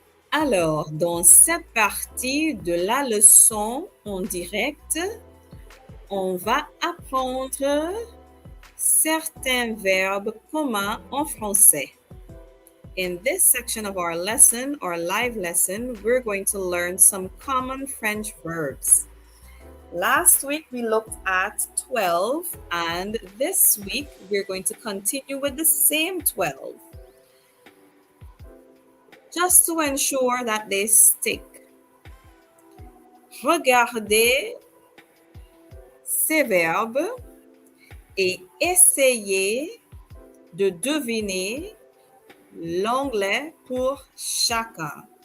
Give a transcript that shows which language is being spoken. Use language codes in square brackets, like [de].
[fr] Alors, dans cette partie de la leçon en direct, on va apprendre certains verbes communs en français. [en] In this section of our lesson, our live lesson, we're going to learn some common French verbs. Last week we looked at 12, and this week we're going to continue with the same 12, just to ensure that they stick. [fr] Regardez ces verbes et essayez de deviner l'anglais pour chacun.